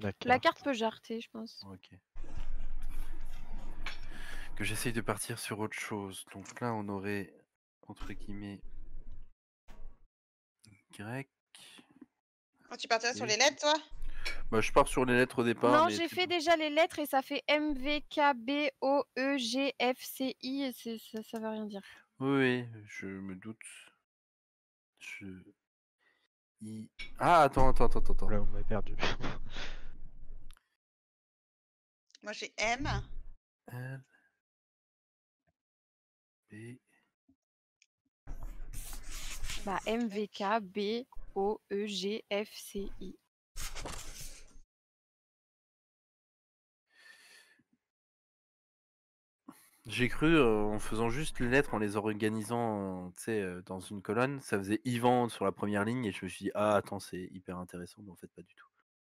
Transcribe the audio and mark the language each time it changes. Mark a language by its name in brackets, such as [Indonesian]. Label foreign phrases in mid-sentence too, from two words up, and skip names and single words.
[French] La carte peut jarter, je pense. Ok. que j'essaye de partir sur autre chose. Donc là, on aurait, entre guillemets, grec. Oh, tu partirais sur Et- les lettres, toi? Bah, je pars sur les lettres au départ. Non, mais j'ai tu- fait déjà les lettres et ça fait M, V, K, B, O, E, G, F, C, I et ça veut rien dire. Oui, je me doute. Je... Ah, attends. Là, vous m'avez perdu. Moi, j'ai M. L, B... Bah, M, V, K, B, O, E, G, F, C, I. J'ai cru, en faisant juste les lettres, en les organisant, tu sais, dans une colonne, ça faisait Yvan sur la première ligne et je me suis dit, ah, attends, c'est hyper intéressant, mais en fait, pas du tout.